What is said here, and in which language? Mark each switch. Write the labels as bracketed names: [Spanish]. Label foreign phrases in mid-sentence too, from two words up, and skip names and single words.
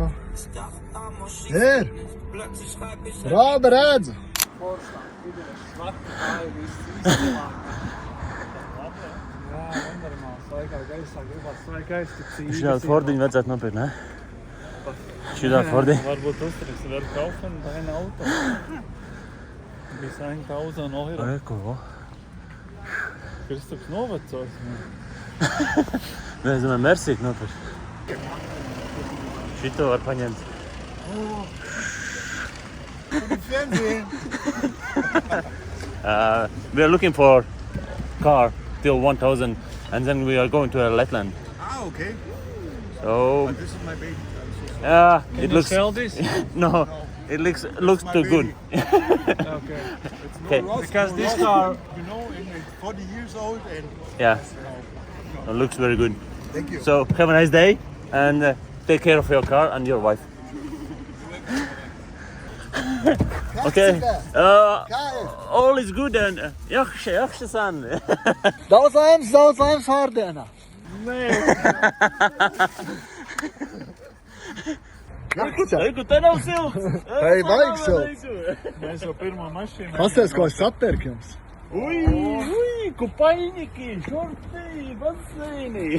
[Latvian] Ir! Robi, redzu! Šitā Fordiņu vajadzētu nopirkt, ne? Šitā Fordiņu? Varbūt uztriks vēl [German] kaufen deine Auto. Bis 1000 Euro. Eko. [Latvian] Kristaps novecos. Nē, es domāju, Mersīk nopirkt. Šito var paņemt. [English] We are looking for car till 1000 and then we are going to Letland. Okay. So This is my baby. it looks Sell this? no, it looks too good. Okay. Okay. Because this car, it's 40 years old and Yeah. It looks very good. thank you. So have a nice day and take care of your car and your wife. Okay. All is good and [Azerbaijani] yaxşı san. [Latvian] Daudz laimes vārdienā. Eiku, te nav silts. Ei, vajag silts. mēs jau pirmo mašīnu. Pasties, ko es apperku jums. Ui, kupaļņiki, šorti, baseini.